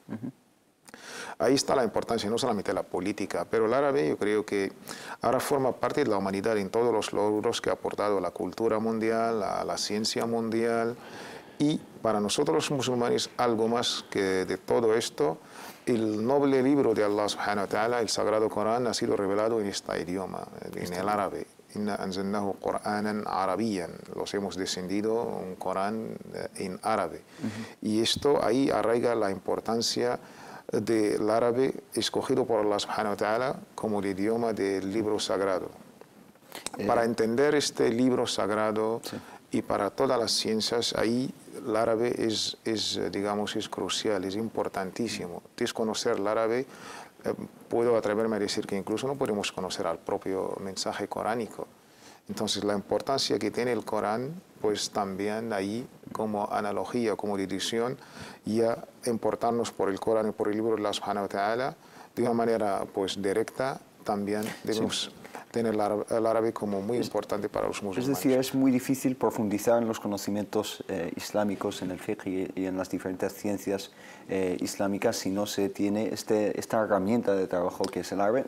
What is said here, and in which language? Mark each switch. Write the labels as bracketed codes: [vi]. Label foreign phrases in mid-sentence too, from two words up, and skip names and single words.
[es] Ahí está la importancia, no solamente la política, pero el árabe yo creo que ahora forma parte de la humanidad en todos los logros que ha aportado a la cultura mundial, a la ciencia mundial, y para nosotros los musulmanes algo más que de todo esto. El noble libro de Allah [ar] سبحانه وتعالى, [es] el Sagrado Corán, ha sido revelado en este idioma, en el árabe. [ar] إنا أنزلناه قرآنا عربيا. [es] Los hemos descendido un Corán en árabe. Y esto ahí arraiga la importancia del árabe escogido por Allah [ar] سبحانه وتعالى [es] como el idioma del libro sagrado. Para entender este libro sagrado y para todas las ciencias, ahí el árabe digamos, es crucial, es importantísimo. Desconocer el árabe, puedo atreverme a decir que incluso no podemos conocer al propio mensaje coránico. Entonces, la importancia que tiene el Corán, pues también ahí, como analogía, como edición, ya importarnos por el Corán y por el libro de Allah [ar] سبحانه وتعالى, [es] de una manera pues directa, también debemos tener el árabe como muy importante para los musulmanes. Es decir, es muy difícil profundizar en los conocimientos islámicos, en el fiqh y en las diferentes ciencias islámicas si no se tiene esta herramienta de trabajo que es el árabe.